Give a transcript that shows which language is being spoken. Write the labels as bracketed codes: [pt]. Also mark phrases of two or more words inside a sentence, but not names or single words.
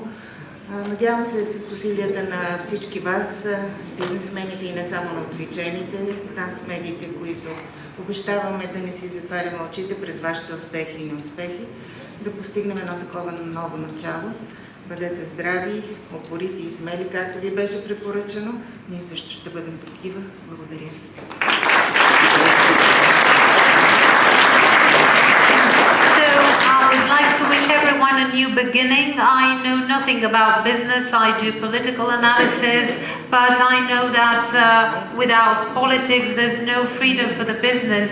[bg] Надявам се с усилията на всички вас, бизнесмените и не само на отвлечените, нас медиите, които обещаваме да не си затваряме очите пред вашите успехи и неуспехи, да постигнем едно такова ново начало. Бъдете здрави, упорити и смели, както ви беше препоръчано. Ние също ще бъдем такива. Благодаря ви. [en] I would like to wish everyone a new beginning. I know nothing about business. I do political analysis, but I know that without politics, there's no freedom for the business.